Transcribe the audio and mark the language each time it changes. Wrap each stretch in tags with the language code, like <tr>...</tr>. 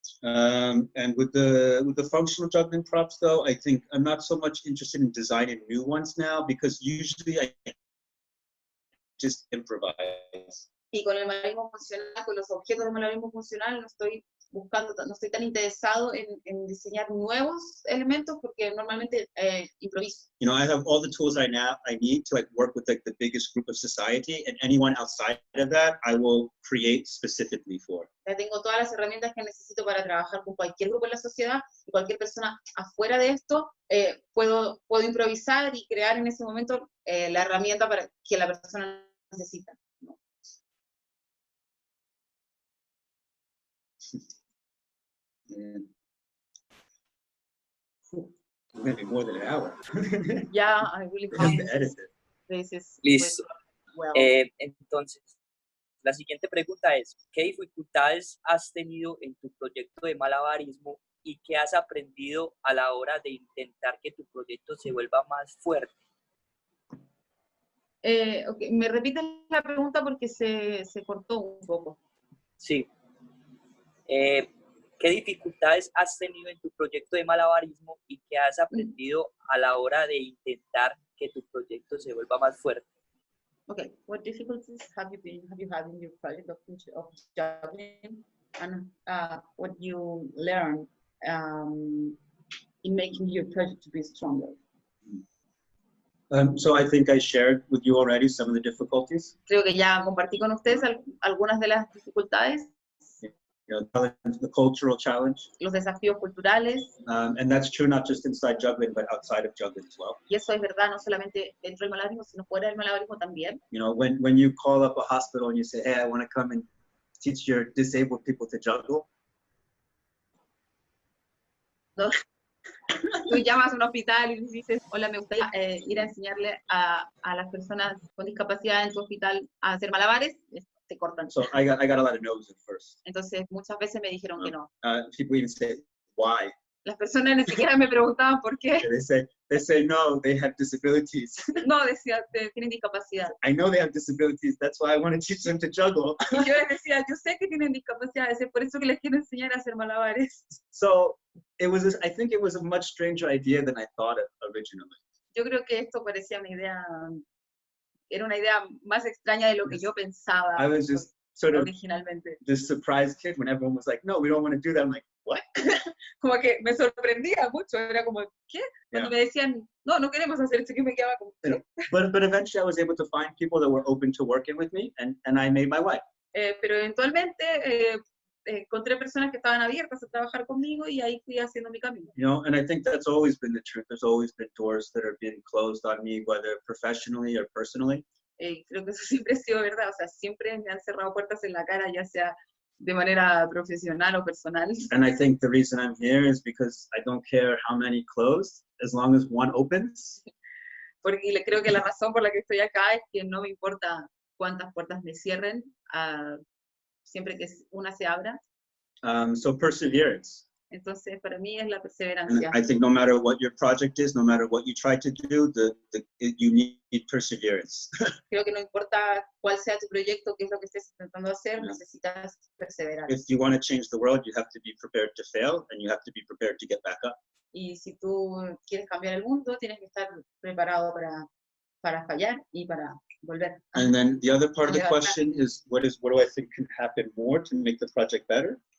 <en>And with the functional juggling props, though, I think I'm not so much interested in designing new ones now, because usually I just improvise.</en> <es>Y con el malabarismo funcional, con los objetos de malabarismo funcional, no estoy tan interesado en diseñar nuevos elementos, porque normalmente improviso.</es> <en>You know, I have all the tools I need to like work with like the biggest group of society, and anyone outside of that, I will create specifically for.</en> <es>Ya tengo todas las herramientas que necesito para trabajar con cualquier grupo en la sociedad, y cualquier persona afuera de esto, puedo improvisar y crear en ese momento la herramienta para que la persona necesita. ¿No?</es> <en>Maybe more than an hour. Yeah, I really I have to edit it. This is</en> <es>Listo.</es> <en>well.</en> <es>Entonces, la siguiente pregunta es, ¿qué dificultades has tenido en tu proyecto de malabarismo y qué has aprendido a la hora de intentar que tu proyecto se vuelva más fuerte?</es> <en>Okay.</en> <es>¿Me repites la pregunta porque se cortó un poco? Sí. ¿Qué dificultades has tenido en tu proyecto de malabarismo y qué has aprendido a la hora de intentar que tu proyecto se vuelva más fuerte?</es> <en>Okay, what difficulties have you had in your project of juggling, and what you learned in making your project to be stronger? So I think I shared with you already some of the difficulties.</en> <es>Creo que ya compartí con ustedes algunas de las dificultades.</es> <en>You know, the cultural challenge.</en> <es>Los desafíos culturales.</es> <en>And that's true not just inside juggling, but outside of juggling as well.</en> <es>Y eso es verdad, no solamente dentro del malabarismo, sino fuera del malabarismo también.</es> <en>You know, when you call up a hospital and you say, hey, I want to come and teach your disabled people to juggle.</en> <es>No. Tú llamas a un hospital y dices, hola, me gustaría ir a enseñarle a las personas con discapacidad en tu hospital a hacer malabares. Te cortan.</es> <en>So I got a lot of no's at first.</en> <es>Entonces muchas veces me dijeron que no.</es> <en>People even say, why?</en> <es>Las personas ni siquiera me preguntaban por qué.</es> <en>They say no, they have disabilities.</en> <es>No, decía, tienen discapacidad.</es> <en>I know they have disabilities, that's why I want to teach them to juggle.</en> <es>Y yo les decía, yo sé que tienen discapacidades, es por eso que les quiero enseñar a hacer malabares.</es> <en>So I think it was a much stranger idea than I thought of originally.</en> <es>Yo creo que esto parecía era una idea más extraña de lo que yo pensaba.</es> <en>I was just sort of</en> <es>originalmente.</es> <en>This surprised kid when everyone was like, no, we don't want to do that. I'm like, what?</en> <es>Como que me sorprendía mucho, era como, ¿qué? Cuando me decían, no queremos hacer esto, que me quedaba como, ¿qué?</es> <en>But eventually I was able to find people that were open to working with me, and I made my way.</en> <es>Pero eventualmente encontré personas que estaban abiertas a trabajar conmigo y ahí fui haciendo mi camino.</es> <en>You know, and I think that's always been the truth. There's always been doors that are being closed on me, whether professionally or personally.</en> <es>Creo que eso siempre ha sido verdad, o sea, siempre me han cerrado puertas en la cara, ya sea de manera profesional o personal.</es> <en>And I think the reason I'm here is because I don't care how many close, as long as one opens.</en> <es>Porque creo que la razón por la que estoy acá es que no me importa cuántas puertas me cierren, siempre que una se abra.</es> <en>So perseverance.</en> <es>Entonces, para mí es la</es> <en>And</en> <es>perseverancia.</es> <en>I think no matter what your project is, no matter what you try to do, you need perseverance.</en> <es>Creo que no importa cuál sea tu proyecto, qué es lo que estés intentando hacer, necesitas perseverar.</es> <en>If you want to change the world, you have to be prepared to fail, and you have to be prepared to get back up.</en> <es>Y si tú quieres cambiar el mundo, tienes que estar preparado para fallar y para volver.</es> <en>And then the other part of the question is, what do I think can happen more to make the project better?</en>